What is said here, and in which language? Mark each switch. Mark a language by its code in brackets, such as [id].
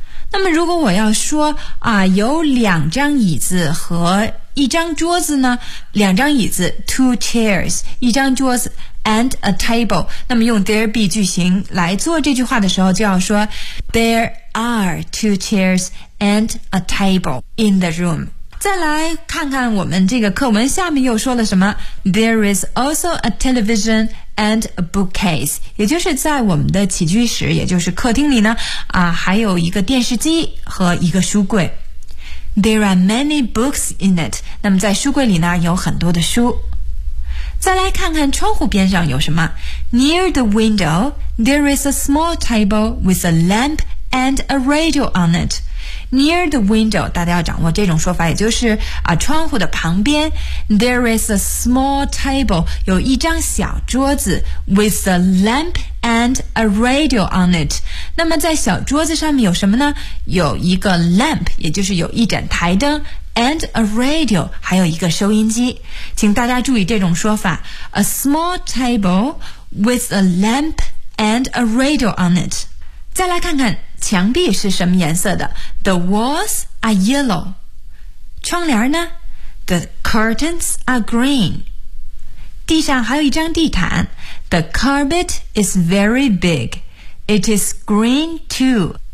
[zh] 那么如果我要说啊，有两张椅子和一张桌子呢，两张椅子 [en] two chairs， [zh] 一张桌子 [en] and a table， [zh] 那么用 there be 句型来做这句话的时候，就要说 [en] There are two chairsand a table in the room. [zh] 再来看看我们这个课文下面又说了什么。 [en] There is also a television and a bookcase. [zh] 也就是在我们的起居室，也就是客厅里呢，啊，还有一个电视机和一个书柜。 [en] There are many books in it. [zh] 那么在书柜里呢，有很多的书。再来看看窗户边上有什么。 [en] Near the window, there is a small table with a lamp and a radio on it. Near the window, [zh] 大家要掌握这种说法，也就是啊，窗户的旁边。 [en] There is a small table, [zh] 有一张小桌子 [en] with a lamp and a radio on it. [zh] 那么在小桌子上面有什么呢？有一个 lamp, 也就是有一盏台灯。 [en] And a radio, [zh] 还有一个收音机。请大家注意这种说法。 [en] A small table with a lamp and a radio on it. [zh] 再来看看墙壁是什么颜色的。 [en] The walls are yellow. [zh] 窗帘呢？ [en] The curtains are green. [zh] 地上还有一张地毯。 [en] The carpet is very big. It is green too.